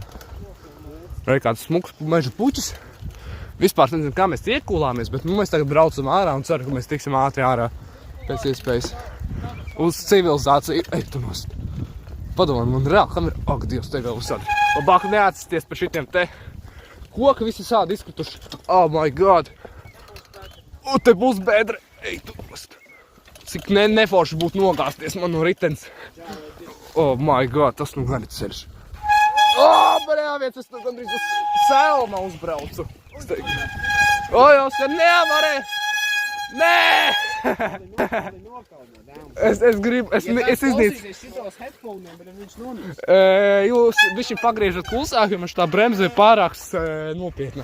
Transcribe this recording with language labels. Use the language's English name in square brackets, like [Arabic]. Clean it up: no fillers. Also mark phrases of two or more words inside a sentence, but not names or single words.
[Latvian] Vai kāds smuks meža puķis. Vispār nezinu, kā mēs iekūlāmies, bet mēs tagad braucam ārā un ceru, ka mēs tiksim ātri ārā pēc iespējas uz civilizāciju. Ej, tu nost. Padomā, man reāli kamera. Ak, Dievs, te vēl uzsādi. Labāk neatsisties pa šitiem te. Koki visi sādi izkrituši. [English] Oh my God. [Latvian] Un te būs bedre. Ej, tu nost. Cik neforši būtu nogāzties man no ritens. [English] Oh my God, [Latvian] tas nu gan ir ceļš. Bļāviens, es nu gandrīz uz Selma uzbraucu. Oskar, nevarē! Nē! Es gribu, es iznīcu. Jūs bišķi pagriežat klusāk, jo man šitā bremze ir pārāks nopietna.